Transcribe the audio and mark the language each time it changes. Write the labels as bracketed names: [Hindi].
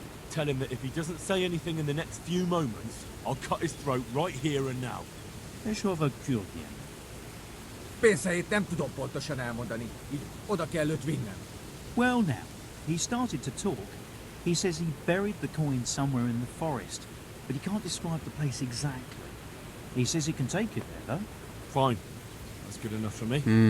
[English] Tell him that if he doesn't say anything in the next few moments, I'll cut his throat right here and now. [Hungarian] És hova küldjem? Pénzhelyét nem tudom pontosan elmondani, így oda kell őt vinnem. [English] Well now, he started to talk. He says he buried the coin somewhere in the forest, but he can't describe the place exactly. He says he can take it there, though. Fine. That's good enough for me.